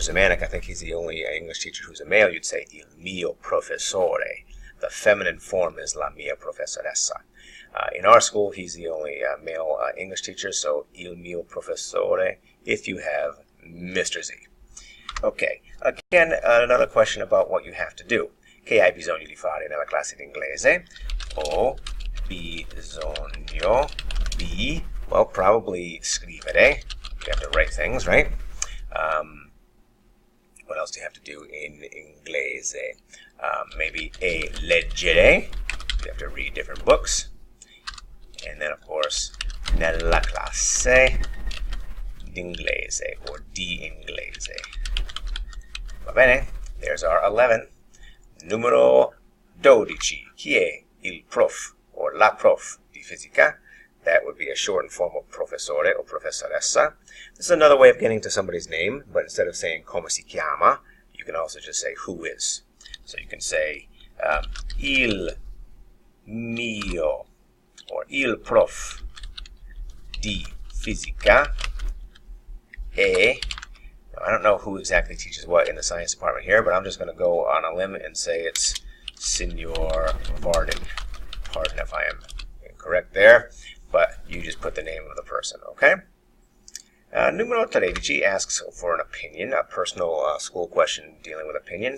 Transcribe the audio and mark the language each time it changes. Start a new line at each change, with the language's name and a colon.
English: Zemanek, I think he's the only English teacher who's a male, you'd say il mio professore. The feminine form is la mia professoressa. In our school, he's the only male English teacher, so il mio professore, if you have Mr. Z. Okay, again, another question about what you have to do.
Italian: Che hai bisogno di fare nella classe di inglese? Ho bisogno di, well, probably scrivere.
English: You have to write things, right? What else do you have to do in inglese? Maybe leggere. You have to read different books. And then, of course, nella classe d'inglese or di inglese. Va bene? There's our 11.
Italian: Numero 12. Chi è il prof or la prof di fisica?
English: That would be a shortened form of professore or professoressa. This is another way of getting to somebody's name, but instead of saying come si chiama, you can also just say who is.
Italian: So you can say il mio or il prof di fisica è...
English: I don't know who exactly teaches what in the science department here, but I'm just going to go on a limb and say it's Signor Varden. Pardon if I am incorrect there, but you just put the name of the person, okay? Numero 13 asks for an opinion, a personal school question dealing with opinion.